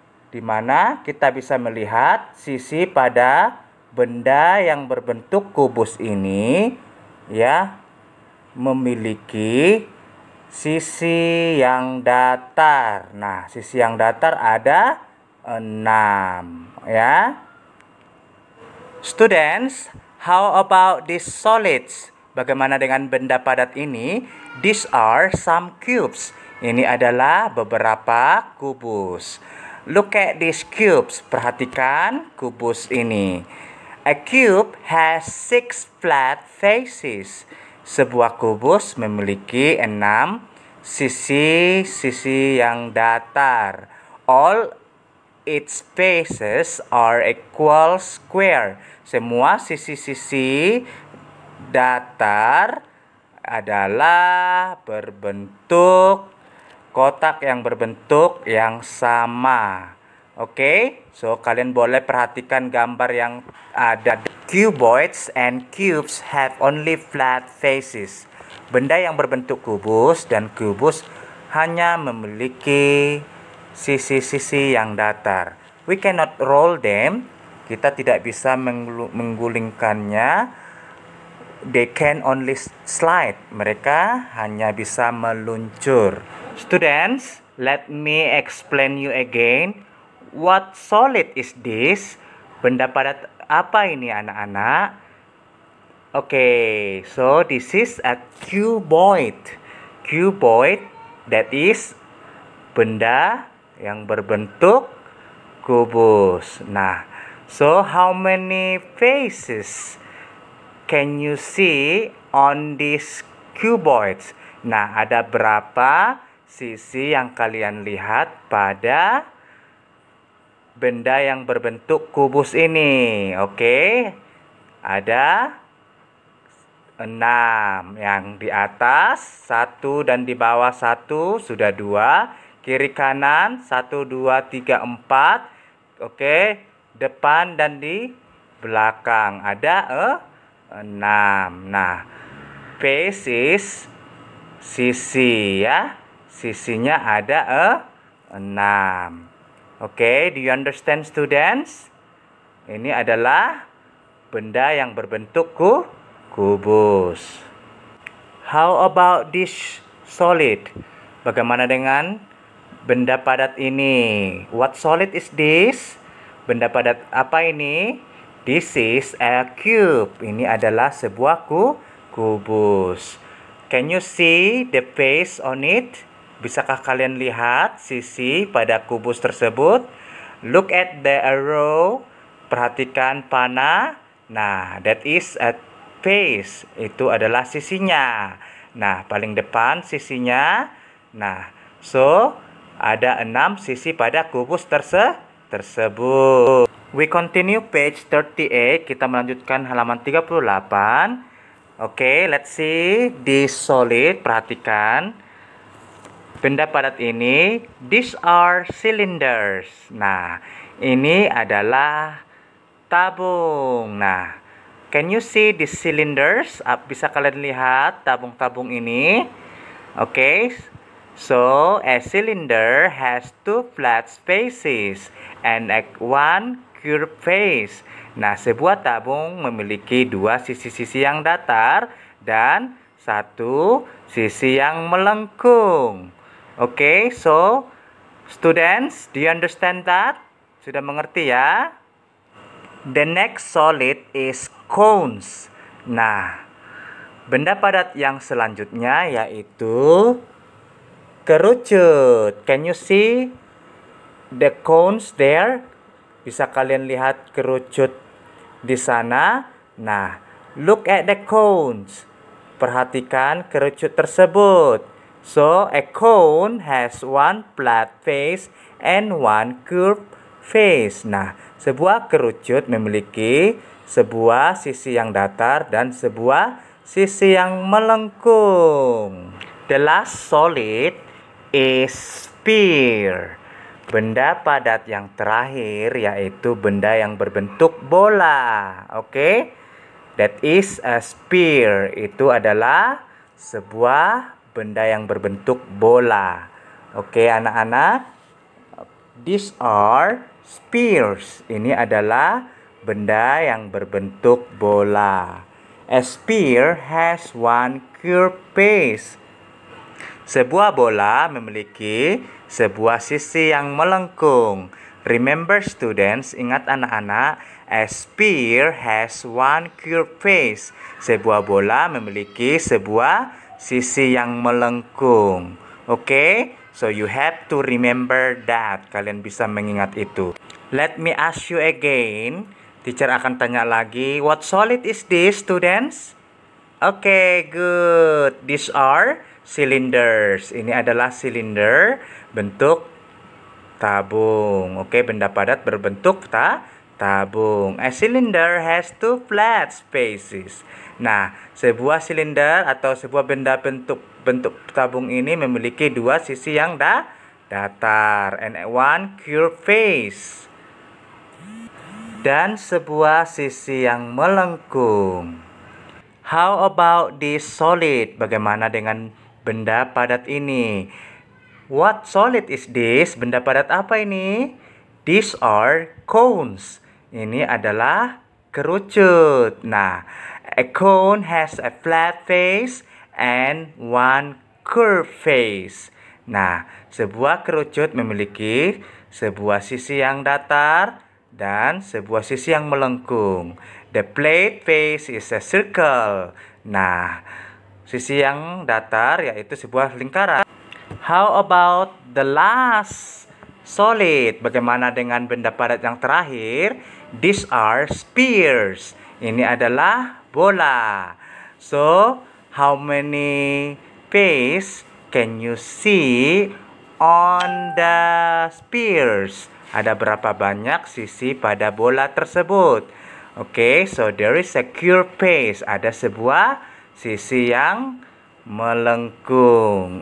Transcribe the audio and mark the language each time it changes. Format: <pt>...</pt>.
<id>Dimana kita bisa melihat sisi pada benda yang berbentuk kubus ini, ya, memiliki sisi yang datar. Nah, sisi yang datar ada 6, ya.</id> <en>Students, how about these solids?</en> <id>Bagaimana dengan benda padat ini?</id> <en>These are some cubes.</en> <id>Ini adalah beberapa kubus.</id> <en>Look at these cubes.</en> <id>Perhatikan kubus ini.</id> <en>A cube has 6 flat faces.</en> <id>Sebuah kubus memiliki 6 sisi-sisi yang datar.</id> <en>All its faces are equal square.</en> <id>Semua sisi-sisi datar adalah berbentuk kotak yang berbentuk yang sama. Oke, so kalian boleh perhatikan gambar yang ada.</id> <en>Cuboids and cubes have only flat faces.</en> <id>Benda yang berbentuk kubus dan kubus hanya memiliki sisi-sisi yang datar.</id> <en>We cannot roll them.</en> <id>Kita tidak bisa menggulingkannya.</id> <en>They can only slide.</en> <id>Mereka hanya bisa meluncur.</id> <en>Students, let me explain you again. What solid is this?</en> <id>Benda padat apa ini anak-anak?</id> <en>Okay, so this is a cuboid.</en> <id>Cuboid,</id> <en>that is</en> <id>benda yang berbentuk kubus.</id> <en>Nah, so how many faces can you see on these cuboids?</en> <id>Nah, ada berapa sisi yang kalian lihat pada benda yang berbentuk kubus ini? Oke, ada 6. Yang di atas 1 dan di bawah 1 sudah 2. Kiri kanan 1, 2, 3, 4. Oke, depan dan di belakang ada 6. Nah, faces sisi ya. Sisinya ada 6.</id> <en>Oke, do you understand students?</en> <id>Ini adalah benda yang berbentuk kubus.</id> <en>How about this solid?</en> <id>Bagaimana dengan benda padat ini?</id> <en>What solid is this?</en> <id>Benda padat apa ini?</id> <en>This is a cube.</en> <id>Ini adalah sebuah kubus.</id> <en>Can you see the face on it?</en> <id>Bisakah kalian lihat sisi pada kubus tersebut?</id> <en>Look at the arrow.</en> <id>Perhatikan panah.</id> <en>Nah, that is a face.</en> <id>Itu adalah sisinya. Nah, paling depan sisinya. Nah, so ada 6 sisi pada kubus tersebut.</id> <en>We continue page 38.</en> <id>Kita melanjutkan halaman 38. Oke,</id> <en>let's see this solid.</en> <id>Perhatikan benda padat ini.</id> <en>These are cylinders.</en> <id>Nah, ini adalah tabung. Nah,</id> <en>can you see the cylinders?</en> <id>Bisa kalian lihat tabung-tabung ini? Oke.</id> <en>So, a cylinder has two flat faces and one curved face.</en> <id>Nah, sebuah tabung memiliki dua sisi-sisi yang datar dan satu sisi yang melengkung.</id> <en>Oke, so students, do you understand that?</en> <id>Sudah mengerti ya?</id> <en>The next solid is cones.</en> <id>Nah, benda padat yang selanjutnya yaitu kerucut.</id> <en>Can you see the cones there?</en> <id>Bisa kalian lihat kerucut di sana.</id> <en>Nah, look at the cones.</en> <id>Perhatikan kerucut tersebut.</id> <en>So, a cone has one flat face and one curved face.</en> <id>Nah, sebuah kerucut memiliki sebuah sisi yang datar dan sebuah sisi yang melengkung.</id> <en>The last solid is sphere.</en> <id>Benda padat yang terakhir yaitu benda yang berbentuk bola. Oke?</id> <en>That is a sphere.</en> <id>Itu adalah sebuah benda yang berbentuk bola.</id> <en>Oke,</en> <id>anak-anak?</id> <en>These are spheres.</en> <id>Ini adalah benda yang berbentuk bola.</id> <en>A sphere has one curved face.</en> <id>Sebuah bola memiliki sebuah sisi yang melengkung.</id> <en>Remember students,</en> <id>ingat anak-anak,</id> <en>a sphere has one curved face.</en> <id>Sebuah bola memiliki sebuah sisi yang melengkung.</id> <en>Oke, so you have to remember that.</en> <id>Kalian bisa mengingat itu.</id> <en>Let me ask you again. Teacher</en> <id>akan tanya lagi,</id> <en>what solid is this, students? Oke, good. These are cylinders.</en> <id>Ini adalah silinder bentuk tabung. Oke, benda padat berbentuk tabung.</id> <en>A cylinder has two flat faces.</en> <id>Nah, sebuah silinder atau sebuah benda bentuk tabung ini memiliki dua sisi yang datar</id> <en>and one curved face.</en> <id>Dan sebuah sisi yang melengkung.</id> <en>How about this solid?</en> <id>Bagaimana dengan benda padat ini?</id> <en>What solid is this?</en> <id>Benda padat apa ini?</id> <en>These are cones.</en> <id>Ini adalah kerucut.</id> <en>Nah, a cone has a flat face and one curved face.</en> <id>Nah, sebuah kerucut memiliki sebuah sisi yang datar dan sebuah sisi yang melengkung.</id> <en>The flat face is a circle.</en> <id>Nah, sisi yang datar yaitu sebuah lingkaran.</id> <en>How about the last solid?</en> <id>Bagaimana dengan benda padat yang terakhir?</id> <en>These are spheres.</en> <id>Ini adalah bola.</id> <en>So, how many face can you see on the spheres?</en> <id>Ada berapa banyak sisi pada bola tersebut?</id> <en>Oke, so there is a curved face.</en> <id>Ada sebuah sisi yang melengkung.</id>